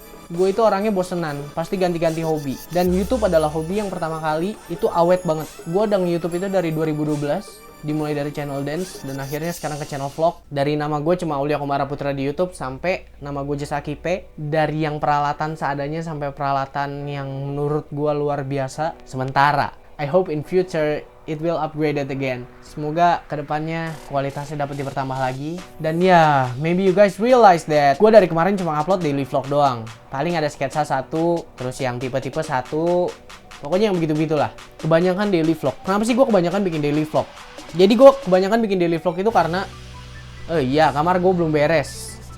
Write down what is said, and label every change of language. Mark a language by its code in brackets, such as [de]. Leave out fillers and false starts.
[id] Gue itu orangnya bosenan, pasti ganti-ganti hobi. Dan YouTube adalah hobi yang pertama kali itu awet banget. Gue udah nge-YouTube itu dari 2012, dimulai dari channel dance, dan akhirnya sekarang ke channel vlog. Dari nama gue cuma Aulia Komara Putra di YouTube, sampai nama gue Jessaki P. Dari yang peralatan seadanya sampai peralatan yang menurut gue luar biasa. [en] Sementara, I hope in future it will upgraded again. [id] Semoga kedepannya kualitasnya dapat dipertambah lagi. Dan ya, [en] maybe you guys realize that [id] gue dari kemarin cuma upload daily vlog doang. Paling ada sketsa satu, terus yang tipe-tipe satu. Pokoknya yang begitu-begitulah. Kebanyakan daily vlog. Kenapa sih gue kebanyakan bikin daily vlog? Jadi gue kebanyakan bikin daily vlog itu karena kamar gue belum beres.